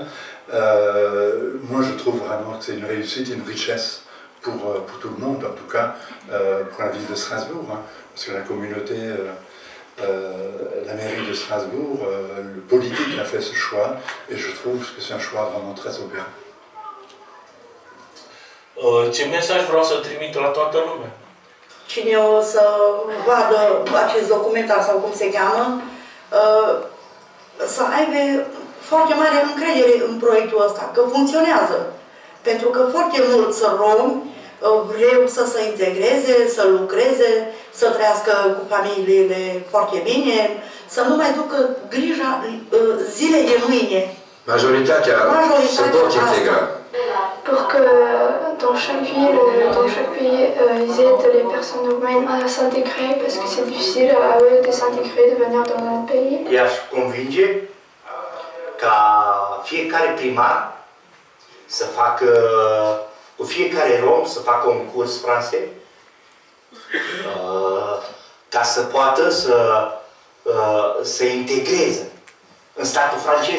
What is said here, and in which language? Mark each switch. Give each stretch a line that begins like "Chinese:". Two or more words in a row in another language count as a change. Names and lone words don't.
French: Moi je trouve vraiment que c'est une réussite, une richesse pour tout le monde, en tout cas pour la ville de Strasbourg, hein, parce que la communauté, la mairie de Strasbourg, le politique a fait ce choix, et je trouve que c'est un choix vraiment très opérant.
Romanian: Ce mesaj vreau să trimit la toată lumea? Cine o să vadă acest documentar sau cum se cheamă, să aibă foarte mare încredere în proiectul ăsta, că funcționează. Pentru că foarte mulți romi vreau să se integreze, să lucreze, să trăiască cu familiile foarte bine, să nu mai ducă grija zilei de mâine. Majoritatea se pot integra.
French: Pour que dans chaque ville, dans chaque pays, ils aident les personnes roumaines à s'intégrer parce que c'est difficile à eux de s'intégrer, de venir dans un pays.
Romanian: I-aș convinge ca fiecare primar să facă, cu fiecare rom să facă un curs francez ca să poată să se integreze în statul francez.